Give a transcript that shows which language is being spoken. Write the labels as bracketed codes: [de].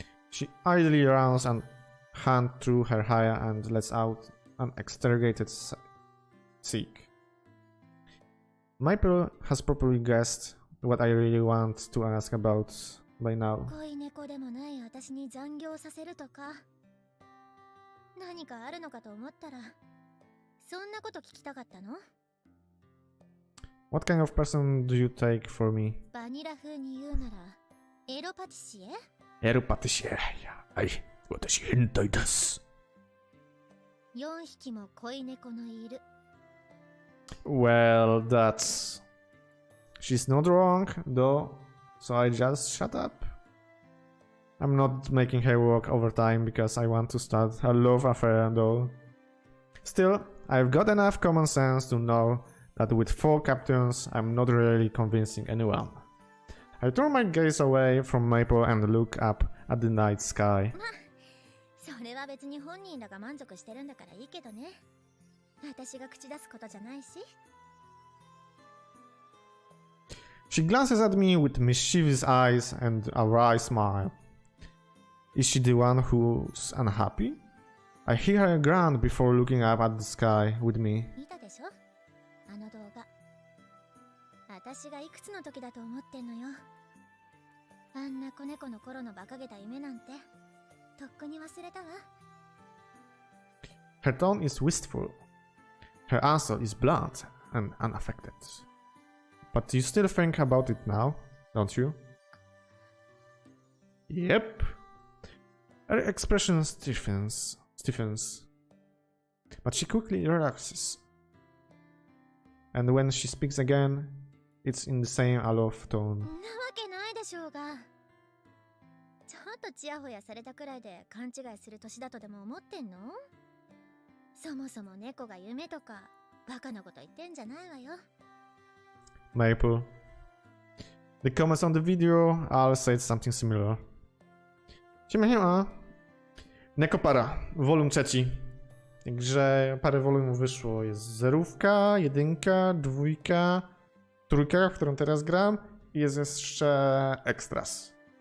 [en] She idly runs a hand through her hair and lets out an extricated seek. Maple has probably guessed what I really want to ask about by now. [ja] 恋猫でもない私に残業させるとか。何かあるのかと思ったら、そんなこと聞きたかったの？ [en] What kind of person do you take for me? [ja] バニラ風に言うなら、エロパティシエ？エロパティシエ。はい、私変態です。 4匹も恋猫のいる。 [en] Well, that's... She's not wrong, though, so I just shut up. I'm not making her work overtime because I want to start a love affair, though. Still, I've got enough common sense to know that with 4 captains, I'm not really convincing anyone. I turn my gaze away from Maple and look up at the night sky. [ja] それは別に本人らが満足してるんだからいいけどね。私が口出すことじゃないし。 [en] She glances at me with mischievous eyes and a wry smile. Is she the one who's unhappy? I hear her grunt before looking up at the sky with me. [ja] 見たでしょ？あの動画。私がいくつの時だと思ってんのよ。あんな子猫の頃の馬鹿げた夢なんて、とっくに忘れたわ。 [en] Her tone is wistful. Her answer is blunt and unaffected. But you still think about it now, don't you? Yep. Her expression stiffens. But she quickly relaxes. And when she speaks again, it's in the same aloof tone. [ja] なわけないでしょうが。ちょっとチヤホヤされたくらいで勘違いする年だとでも思ってんの？そもそも猫が夢とかバカなこと言ってんじゃないわよ。 [en] Maple. The comments on the video all said something similar. [pl] Siema. Nekopara Vol.3. Także parę volumów wyszło. Jest 0, 1, 2, 3, w którą teraz gram i jest jeszcze extras.